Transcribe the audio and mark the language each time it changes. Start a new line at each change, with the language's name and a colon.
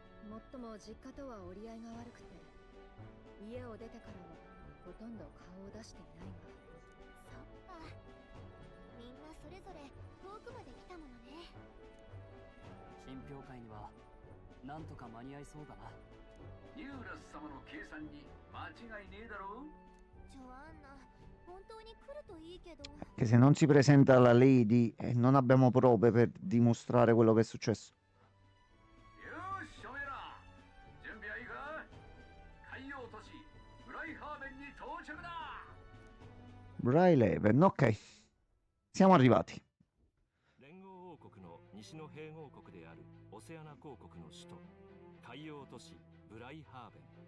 Japanese: もっとも実家とは折り合いが悪くて、家を出てからはほとんど顔を出していないが。そっか。みんなそれぞれ遠くまで来たものね。品評会にはなんとか間に合いそうだな。ニューラス様の計算に間違いねえだろう。ジョアンナ、本当に来るといいけど。
Italian: Che se non si presenta la Lady non abbiamo prove per dimostrare quello che è successo.
Japanese: よし、おめえら準備はいいか。海洋都市ブライハーベンに到着だ。
Italian: Bryleven, ok. Siamo arrivati.
Japanese: 連合王国の西の併合国であるオセアナ公国の首都海洋都市ブライハーベン。